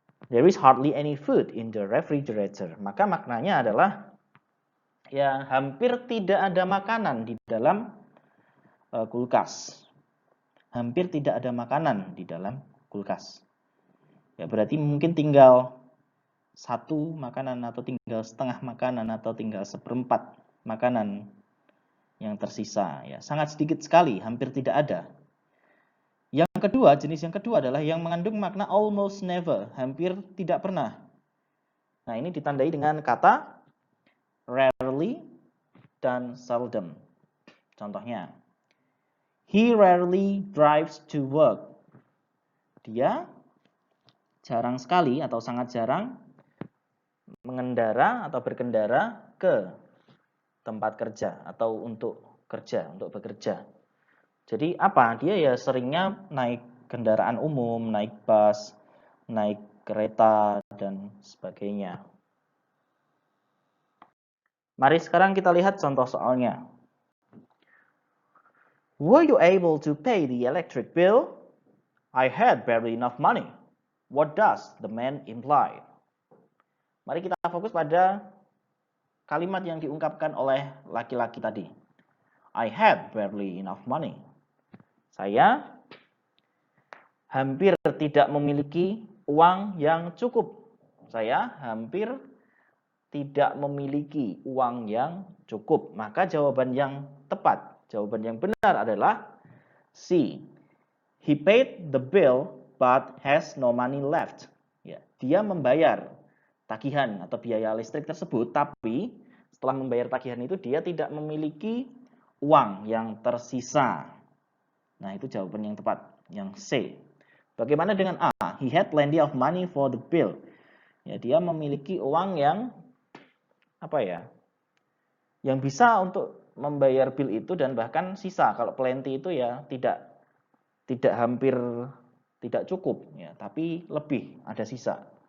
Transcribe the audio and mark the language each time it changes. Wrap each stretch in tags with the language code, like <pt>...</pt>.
<en>There is hardly any food in the refrigerator.</en> <id>Maka maknanya adalah ya hampir tidak ada makanan di dalam kulkas. Hampir tidak ada makanan di dalam kulkas. Ya berarti mungkin tinggal satu makanan atau tinggal setengah makanan atau tinggal seperempat makanan yang tersisa, ya sangat sedikit sekali, hampir tidak ada. Yang kedua, jenis yang kedua adalah yang mengandung makna</id> <en>almost never,</en> <id>hampir tidak pernah. Nah, ini ditandai dengan kata rarely dan seldom.</id> <en>Contohnya, he rarely drives to work.</en> <id>Dia jarang sekali atau sangat jarang mengendara atau berkendara ke tempat kerja atau untuk kerja, untuk bekerja. Jadi apa? Dia ya seringnya naik kendaraan umum, naik bus, naik kereta, dan sebagainya. Mari sekarang kita lihat contoh soalnya.</id> <en>Were you able to pay the electric bill? I had barely enough money. What does the man imply?</en> <id>Mari kita fokus pada kalimat yang diungkapkan oleh laki-laki tadi.</id> <en>I had barely enough money.</en> <id>Saya hampir tidak memiliki uang yang cukup. Saya hampir tidak memiliki uang yang cukup. Maka jawaban yang tepat, jawaban yang benar adalah C.</id> <en>He paid the bill but has no money left.</en> <id>Ya, dia membayar tagihan atau biaya listrik tersebut, tapi setelah membayar tagihan itu dia tidak memiliki uang yang tersisa. Nah, itu jawaban yang tepat, yang C. Bagaimana dengan A?</id> <en>He had plenty of money for the bill.</en> <id>Ya, dia memiliki uang yang yang bisa untuk membayar bill itu dan bahkan sisa. Kalau plenty itu ya tidak hampir tidak cukup, ya, tapi lebih, ada sisa.</id>